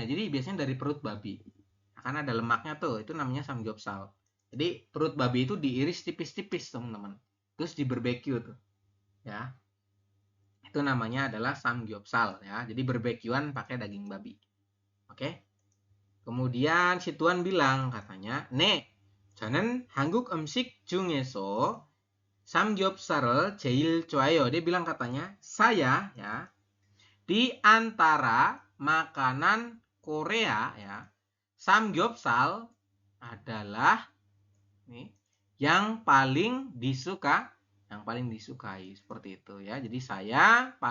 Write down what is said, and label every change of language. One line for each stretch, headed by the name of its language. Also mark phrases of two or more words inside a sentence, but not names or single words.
Indonesian: Jadi biasanya dari perut babi. Karena ada lemaknya tuh, itu namanya samgyeopsal. Jadi perut babi itu diiris tipis-tipis teman-teman. Terus di barbeque tuh. Ya. Itu namanya adalah samgyeopsal ya. Jadi barbekyuan pakai daging babi. Oke. Kemudian si Tuan bilang katanya,
Korean: "네, 저는 한국 음식 중에서 삼겹살을 제일 좋아해요."
Indonesian: Dia bilang katanya, "Saya ya di antara makanan Korea ya, samgyeopsal adalah nih yang paling disukai seperti itu ya.